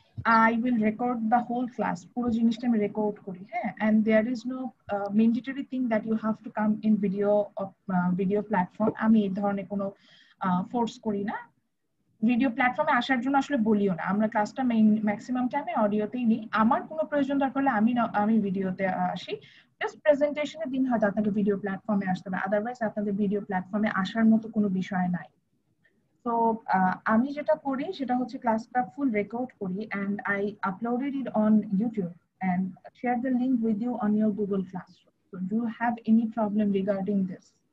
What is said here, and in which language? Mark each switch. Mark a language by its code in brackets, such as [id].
[en] I will record the whole class. [bn] পুরো জিনিসটা আমি রেকর্ড করি, হ্যাঁ, [en] and there is no mandatory thing that you have to come in video platform. [bn] আমি এই ধরনের কোনো ফোর্স করি না। ভিডিও প্ল্যাটফর্মে আসার জন্য আসলে বলিও না, আমরা ক্লাসটা ম্যাক্সিমাম টাইমে অডিওতেই নিই। আমার কোনো প্রয়োজন দরকার হলে আমি ভিডিওতে আসি। জাস্ট প্রেজেন্টেশনের দিন হয়তো আপনাকে ভিডিও প্ল্যাটফর্মে আসতে হবে, আদারওয়াইজ আপনাদের ভিডিও প্ল্যাটফর্মে আসার মতো কোনো বিষয় নাই। তো আমি যেটা করি সেটা হচ্ছে ক্লাসটা ফুল রেকর্ড করি [en] and I uploaded it on YouTube and share the link with you on your Google Classroom. So do you have any problem regarding this?